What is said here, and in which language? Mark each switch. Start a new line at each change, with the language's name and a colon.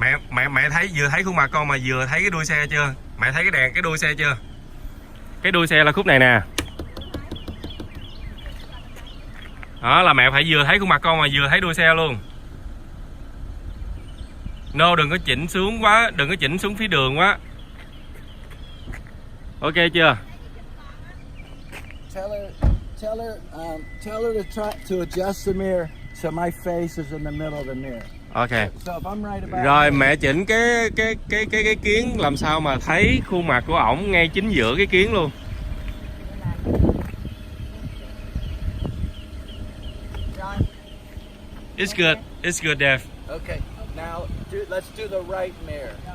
Vietnamese: Mẹ thấy vừa thấy khuôn mặt con mà vừa thấy cái đuôi xe chưa? Mẹ thấy cái đèn cái đuôi xe chưa? Cái đuôi xe là khúc này nè. Đó là mẹ phải vừa thấy khuôn mặt con mà vừa thấy đuôi xe luôn. No, đừng có chỉnh xuống quá, đừng có chỉnh xuống phía đường quá. Ok chưa?
English: Tell her to adjust the mirror so my face is in the middle of the mirror. Ok. So if I'm right about
Vietnamese: Rồi mẹ chỉnh cái kiến làm sao mà thấy khuôn mặt của ổng ngay chính giữa cái kiến luôn. Rồi.
English: It's good, Dave. Okay. Now let's do the right mirror.